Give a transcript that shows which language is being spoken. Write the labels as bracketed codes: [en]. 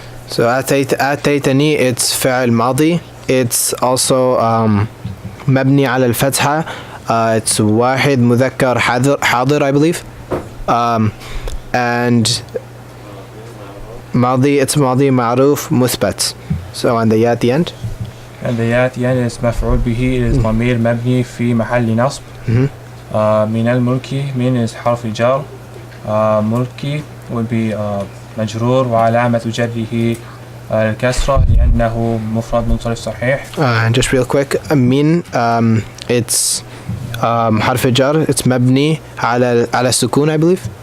[en] So [ar] آتيتني [en] it's [ar] فعل ماضي. [en] It's also [ar] مبني على الفتحة. [en] It's [ar] واحد مذكر حاضر [en] I believe. And [ar] ماضي [en] it's [ar] ماضي معروف مثبت. [en] So and the ya at the end. And the ya at the end is [ar] مفعول به. [en] It is [ar] ضمير مبني في محل نصب. من الملكي. من is حرف جر. ملكي would be مجرور وعلامة جره الكسرة لأنه مفرد منصرف صحيح. [en] And just real quick, من it's [ar] حرف جر. [en] It's [ar] مبني على السكون [en] I believe.